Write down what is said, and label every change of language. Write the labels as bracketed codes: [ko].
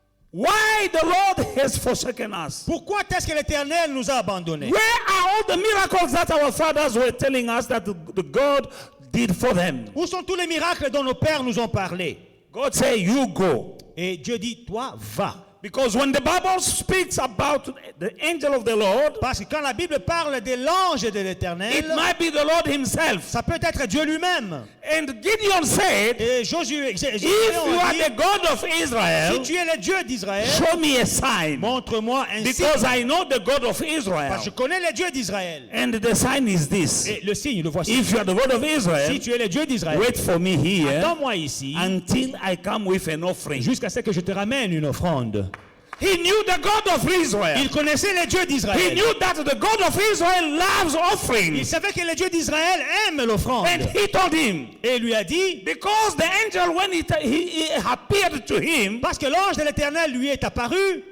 [en] "Why the Lord has forsaken us? [fr] pourquoi est-ce que l'Éternel nous a abandonnés? [en] Where are all the miracles that our fathers were telling us that the God did for them?" [fr] Où sont tous les miracles dont nos pères nous ont parlé? [en] God said, "You go." [fr] Et Dieu dit, toi, va. [en] Because when the Bible speaks about the angel of the Lord, [fr] Parce que quand la Bible parle de l'ange de [en] it [fr] l'Éternel, [en] might be the Lord himself. [fr] ça peut être Dieu lui-même. [en] And Gideon said, [fr] Et Josué [en] if you are [fr] dit, [en] the God of [fr] si [en] Israel, [fr] tu es le Dieu d'Israël, [en] show me a sign. [fr] montre-moi un signe. [en] Because I know the God of Israel. [fr] Parce que je connais le Dieu d'Israël. [en] And the sign is this. [fr] Et le signe, le voici. [en] If you are the God of Israel, [fr] Si tu es le Dieu d'Israël, [en] wait for me here [fr] attends-moi ici [en] until I come with an offering. [fr] jusqu'à ce que je te ramène une offrande. [en] He knew the God of Israel. [fr] Il connaissait le Dieu [en] He [fr] d'Israël. [en] knew that the God of Israel loves [fr] Il [en] offerings. [fr] savait que le Dieu d'Israël aime l'offrande. [en] And he told him, [fr] Et il lui a dit, [en] because the angel, when he appeared to him, [fr] parce que l'ange de l'Éternel lui est apparu,